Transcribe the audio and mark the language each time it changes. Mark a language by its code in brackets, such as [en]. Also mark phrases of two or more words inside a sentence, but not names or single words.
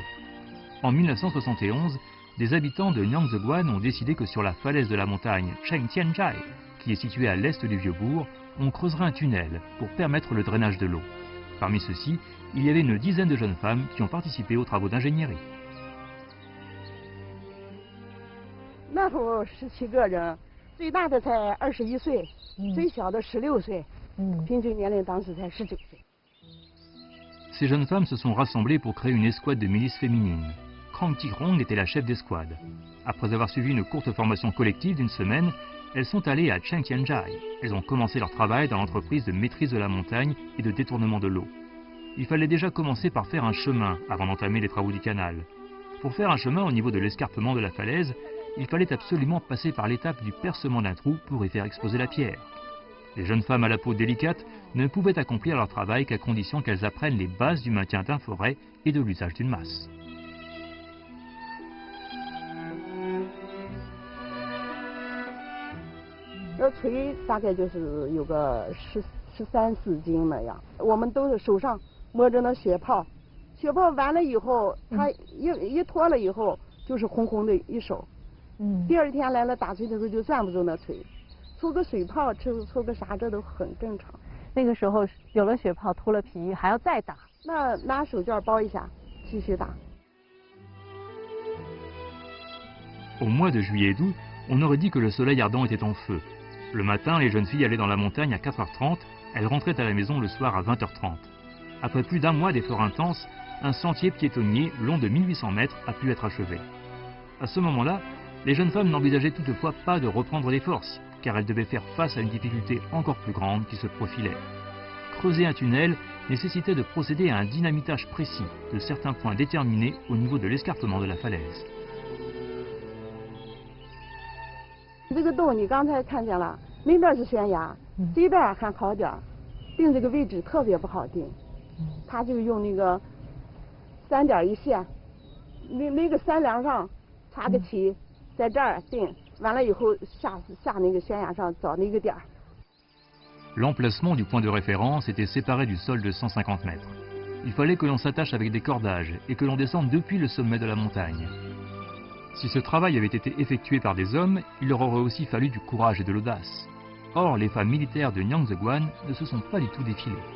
[fr] En 1971, des habitants de Nyangzheguan ont décidé que sur la falaise de la montagne Chengtianzhai, qui est située à l'est du Vieux-Bourg, on creuserait un tunnel pour permettre le drainage de l'eau. Parmi ceux-ci, il y avait une dizaine de jeunes femmes qui ont participé aux travaux d'ingénierie. [zh] 那时候17个人，最大的才21岁，最小的16岁，平均年龄当时才19岁。 [fr] Ces jeunes femmes se sont rassemblées pour créer une escouade de milices féminines. Krang Tirong était la chef d'escouade. Après avoir suivi une courte formation collective d'une semaine, elles sont allées à Chengtianzhai. Elles ont commencé leur travail dans l'entreprise de maîtrise de la montagne et de détournement de l'eau. Il fallait déjà commencer par faire un chemin avant d'entamer les travaux du canal. Pour faire un chemin au niveau de l'escarpement de la falaise, il fallait absolument passer par l'étape du percement d'un trou pour y faire exposer la pierre. Les jeunes femmes à la peau délicate ne pouvaient accomplir leur travail qu'à condition qu'elles apprennent les bases du maintien d'un forêt et de l'usage d'une masse. [zh] 锤大概就是有个13、14斤那样，我们都是手上摸着那血泡，血泡完了以后，它一脱了以后就是红红的一手。第二天来了打锤的时候就攥不住那锤，出个水泡出个啥这都很正常。那个时候有了血泡脱了皮还要再打，那拿手绢包一下继续打。 [fr] Au mois de juillet et d'août, on aurait dit que le soleil ardent était en feu. Le matin, les jeunes filles allaient dans la montagne à 4h30, elles rentraient à la maison le soir à 20h30. Après plus d'un mois d'efforts intenses, un sentier piétonnier long de 1800 mètres a pu être achevé. À ce moment-là, les jeunes femmes n'envisageaient toutefois pas de reprendre les forces, car elles devaient faire face à une difficulté encore plus grande qui se profilait. Creuser un tunnel nécessitait de procéder à un dynamitage précis de certains points déterminés au niveau de l'escarpement de la falaise. [zh] 这个洞你刚才看见了，那边是悬崖，这边还好点，定这个位置特别不好定，他就用那个3点一线，那个山梁上插个旗，在这儿定，完了以后下那个悬崖上找那个点。 [fr] L'emplacement du point de référence était séparé du sol de 150 mètres. Il fallait que l'on s'attache avec des cordages et que l'on descende depuis le sommet de la montagne. Si ce travail avait été effectué par des hommes, il leur aurait aussi fallu du courage et de l'audace. Or, les femmes militaires de Nyangzheguan ne se sont pas du tout défilées.